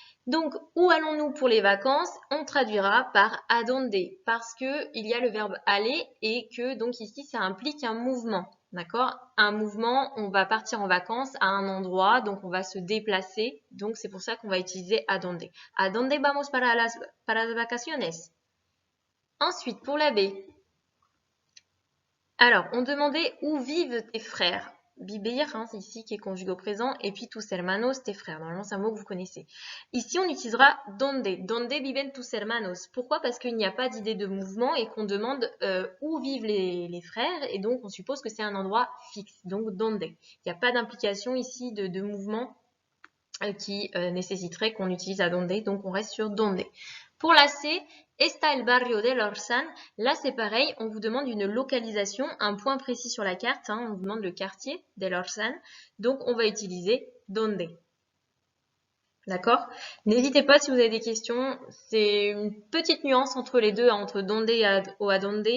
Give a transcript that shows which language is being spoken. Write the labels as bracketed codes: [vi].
[fr] Donc, où allons-nous pour les vacances? On traduira par a donde parce que il y a le verbe aller et que donc ici ça implique un mouvement. D'accord? Un mouvement, on va partir en vacances à un endroit, donc on va se déplacer. Donc c'est pour ça qu'on va utiliser a donde. [es] A donde vamos para las vacaciones? [fr] Ensuite, pour la B. Alors, on demandait où vivent tes frères. Vivir, hein, c'est ici qui est conjugué au présent, et puis [es] tus hermanos, [fr] tes frères. Normalement, c'est un mot que vous connaissez. Ici, on utilisera donde. [es] Donde viven tus hermanos. [fr] Pourquoi? Parce qu'il n'y a pas d'idée de mouvement et qu'on demande où vivent les frères, et donc on suppose que c'est un endroit fixe. Donc, donde. Il n'y a pas d'implication ici de mouvement qui nécessiterait qu'on utilise a donde, donc on reste sur donde. Pour la C, [es] está el barrio de Lorsan. [fr] Là, c'est pareil, on vous demande une localisation, un point précis sur la carte. Hein, on vous demande le quartier de Lorsan. Donc, on va utiliser donde. D'accord? N'hésitez pas si vous avez des questions. C'est une petite nuance entre les deux, hein, entre donde et adonde.